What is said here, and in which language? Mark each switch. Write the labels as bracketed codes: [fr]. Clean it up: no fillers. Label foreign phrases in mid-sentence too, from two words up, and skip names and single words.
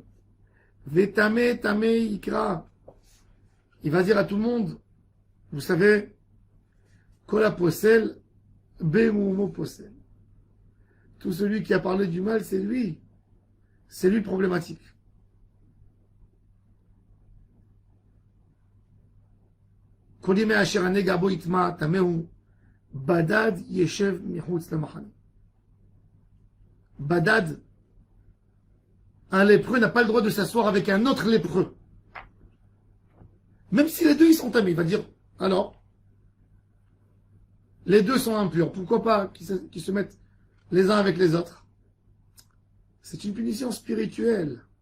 [he] וטמא טמא יקרא. [fr] Il va dire à tout le monde, vous savez, [he] כל הפוסל במומו פוסל. [fr] Tout celui qui a parlé du mal, c'est lui. C'est lui problématique. [he] כל ימי אשר הנגע בו יטמא טמא הוא, בדד ישב מחוץ למחנה. Badad, [fr] un lépreux n'a pas le droit de s'asseoir avec un autre lépreux. Même si les deux ils sont amis, il va dire, alors, les deux sont impurs, pourquoi pas qu'ils se mettent les uns avec les autres? C'est une punition spirituelle.